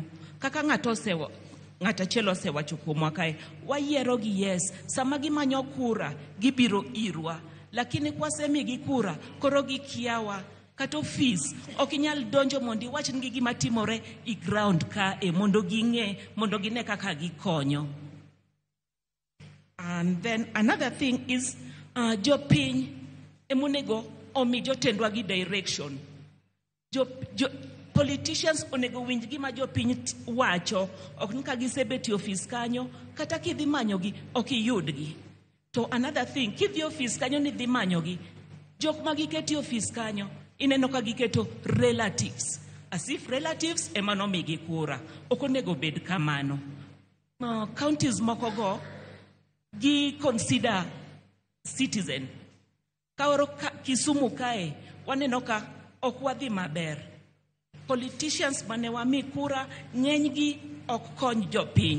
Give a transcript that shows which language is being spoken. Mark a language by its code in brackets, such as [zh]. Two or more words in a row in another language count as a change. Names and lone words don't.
[luo] Kaka ng'ata chelo osewacho kuomwa kae, wayiero gi yes, sama gimanyo kura gibiro irwa, lakini kwasemigi kura koro gikiawa kata ofis ok inyal donjo mondo iwach ni gima timore i ground ka mondo ging'e mondo gine kaka gikonyo. [en] And then another thing is [luo] jopiny emonego omi jotendwa gi direction. Politicians onego winj gima jopiny wacho, ok ni ka gisebeti ofis kanyo kata kidhi manyogi ok iyudgi. [en] To another thing, [luo] kidhi ofis kanyo ni dhi manyogi, jok ma giketi ofis kanyo ineno ka giketo relatives, [en] as if relatives [luo] ema nomigi kura. Ok onego bed kamano. Counties moko go gi [en] consider citizen. [luo] Kaoro Kisumu kae waneno ka ok wadhi maber. Politicians mane wami kura ng'enygi ok kony jopiny.